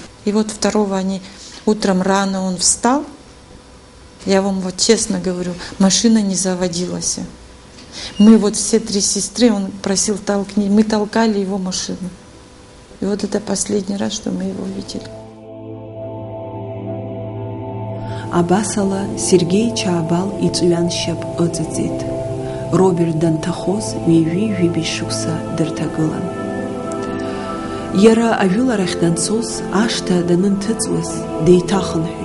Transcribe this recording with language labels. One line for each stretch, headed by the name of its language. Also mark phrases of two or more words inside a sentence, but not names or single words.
Russian: И вот 2-го они, утром рано он встал, я вам вот честно говорю, машина не заводилась. Мы вот все 3 сестры, он просил толкни, мы толкали его машину. И вот это последний раз, что мы его видели.
Abkhazian: Абасала Сергей Чаабал иҵәҩан шьап ыҵыҵит. Роберт данҭахоз ҩеижәи шықәса дырҭагылан. Иара ажәыларахь данцоз, ашҭа данынҭыҵуаз, деиҭахынҳәит.